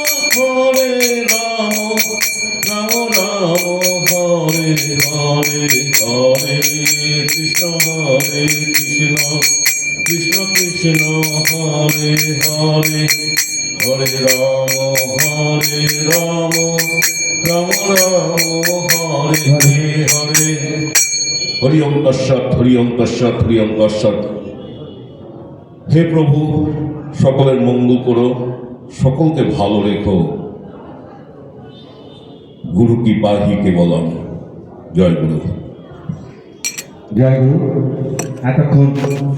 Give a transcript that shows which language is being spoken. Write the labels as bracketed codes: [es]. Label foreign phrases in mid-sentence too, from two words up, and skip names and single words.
[sa] राम राम हरे हरे हरे कृष्ण कृष्ण कृष्ण हरे हरे हरे राम राम राम हरे हरे हरि ॐ तत्सत् हरि ॐ तत्सत् हरि ॐ तत्सत्। [bn] হে প্রভু, সকলের মঙ্গল করো, সকলকে ভালো রেখো। গুরু কি পাহি কে বলম। জয় গুরু। জয় গুরু। এতক্ষণ